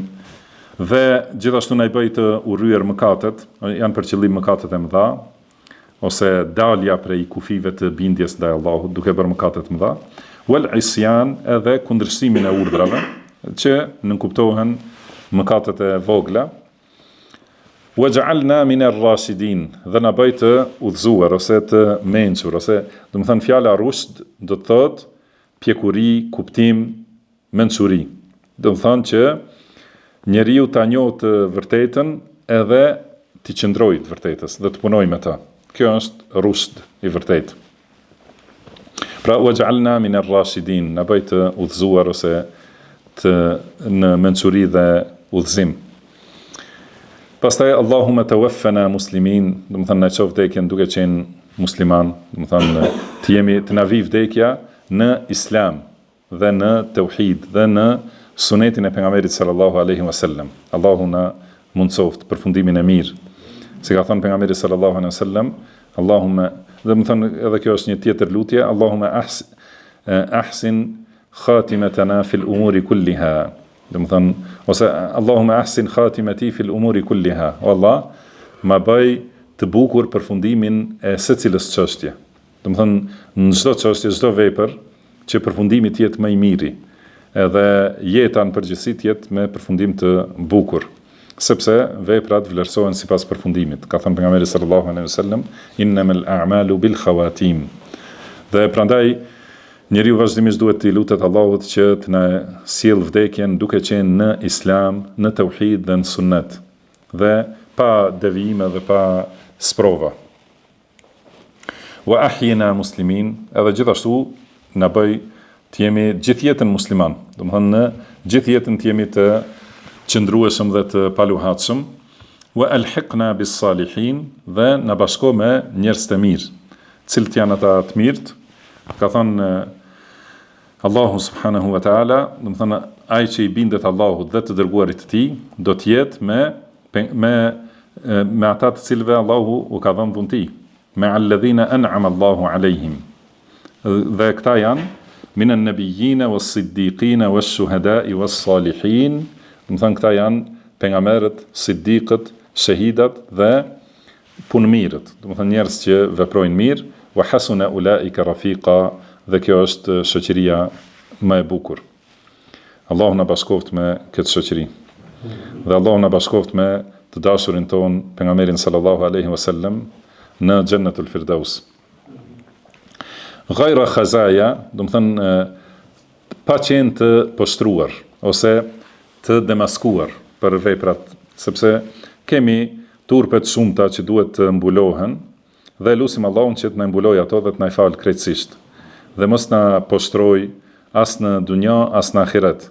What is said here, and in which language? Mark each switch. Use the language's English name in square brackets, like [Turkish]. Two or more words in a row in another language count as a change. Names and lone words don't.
[Albanian] Dhe gjithashtu na I bëj të urryer mëkatet, janë për qëllim mëkatet e mëdha, ose dalja prej kufive të bindjes ndaj Allahut duke bërë mëkate të mëdha, [Arabic] والعصيان, [Albanian] edhe kundërshtimin e urdhrave, që nënkuptohen mëkatet e vogla, [Arabic] واجعلنا من الراشدين, [Albanian] dhe na bëj të udhëzuar ose të mençur, ose do të thënë fjala rushd do të thotë pjekuri, kuptim, mençuri. Do të thënë që njeriu ta njohë të vërtetën edhe të qëndrojë të vërtetës dhe të punojë me të. Kjo është rushd I vërtetë. Pra, [Arabic] واجعلنا من الراشدين, [Albanian] na bëj të udhëzuar ose në mençuri dhe udhëzim. [Arabic] Pastaj اللهم توفنا مسلمين, [Albanian] do të thënë na çoft vdekjen duke qenë musliman, do të thënë të na vi vdekja në islam dhe në tauhid dhe në sunetin e pejgamberit [Arabic] صلى الله عليه وسلم. [Albanian] Allahu na mundsoft përfundimin e mirë. Si ka thënë pejgamberi [Arabic] صلى الله عليه وسلم, [Albanian] Allahumma, dhe më thënë edhe kjo është një tjetër lutje, [Arabic] اللهم أحسن خاتمتنا في الأمور كلها. [Albanian] Dhe më thënë, ose [Arabic] اللهم أحسن خاتمتي في الأمور كلها. [Albanian] O Allah, ma bëj të bukur përfundimin e secilës çështje. Dhe më thënë, në çdo çështje, çdo vepër, që përfundimi të jetë më I miri, edhe jeta në përgjithësi të jetë me përfundim të bukur, sepse veprat vlerësohen sipas përfundimit. Ka thënë pejgamberi [Arabic] صلى الله عليه وسلم إنما الأعمال بالخواتيم. [Albanian] Dhe prandaj njeriu vazhdimisht duhet të lutet Allahut që të na sjell vdekjen duke qenë në islam, në tauhid dhe në sunnet, dhe pa devijime dhe pa sprova. [Arabic] وأحينا مسلمين, [Albanian] edhe gjithashtu na bëj të jemi gjithë jetën musliman, do të thënë në gjithë jetën të jemi të qëndrueshëm dhe të paluhatshëm, [Arabic] وألحقنا بالصالحين, [Albanian] dhe na bashko me njerëz të mirë. Cilët janë ata të mirët? Ka thënë Allahu [Arabic] سبحانه وتعالى, [Albanian] do të thënë ai që I bindet Allahut dhe të dërguarit të Tij, do të jetë me ata të cilëve Allahu u ka dhënë dhunti, me [Arabic] الذين أنعم الله عليهم. [Albanian] Dhe këta janë [Arabic] من النبيين والصديقين والشهداء والصالحين. [Albanian] Do të thënë këta janë pejgamberët, siddiqët, shahidat dhe punëmirët. Do të thënë njerëz që veprojnë mirë, [Arabic] وحسن أولئك رفيقا, [Albanian] dhe kjo është shoqëria më e bukur. Allahu na bashkoft me këtë shoqëri. Dhe Allahu na bashkoft me të dashurin ton pejgamberin [Arabic] صلى الله عليه وسلم [Albanian] në Jannatul Firdaus. [Arabic] غير خزايا, [Albanian] do të thënë pa qenë të poshtruar ose të demaskuar për veprat, sepse kemi turpet shumëta që duhet të mbulohen, dhe lutim Allahun që të na mbulojë ato dhe të na fal krejtësisht, dhe mos na poshtroj as në dunja as në ahiret.